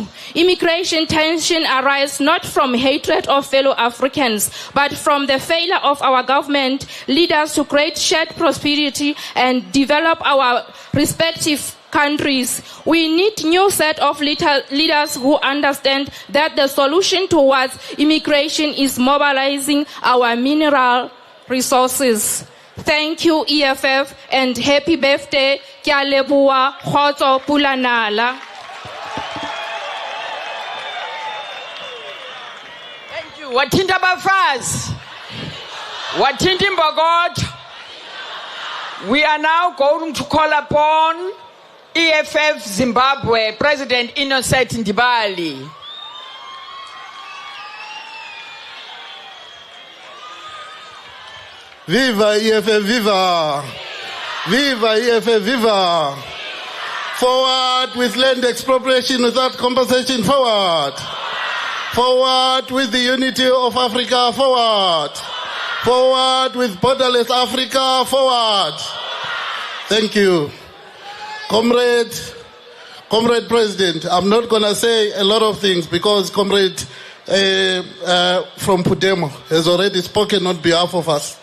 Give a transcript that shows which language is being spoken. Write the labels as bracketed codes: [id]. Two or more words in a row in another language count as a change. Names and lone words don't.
[en] Immigration tension arises not from hatred of fellow Africans, but from the failure of our government leaders to create shared prosperity and develop our respective countries. We need new set of leaders who understand that the solution towards immigration is mobilizing our mineral resources. Thank you, EFF, and happy birthday, [st] Kea leboha, kgotso, pula nala. [en] Thank you. [zu] Wathinta bafazi. Wathinta imbokodo. [en] We are now going to call upon EFF Zimbabwe President Innocent Ndibali. Viva EFF, viva! Viva EFF, viva! Forward with land expropriation without compensation, forward! Forward with the unity of Africa, forward! Forward with borderless Africa, forward! Thank you. Comrade President, I'm not going to say a lot of things because Comrade from Pudemo has already spoken on behalf of us.